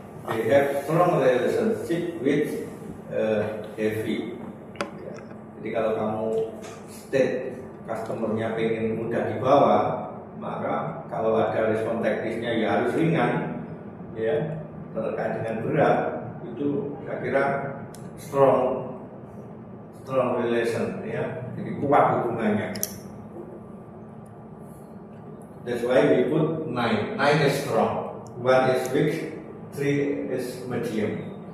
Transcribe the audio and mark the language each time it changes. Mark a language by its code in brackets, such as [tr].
[en] They have strong relationship with heavy. [id] Ya. Jadi kalau kamu state customernya pengen mudah dibawa, maka kalau ada respon teknisnya ya harus ringan, ya, terkait dengan berat, itu saya kira [en] strong relation, [id] ya, jadi kuat hubungannya. [en] That's why we put 9 is strong, 1 is weak, 3 is medium.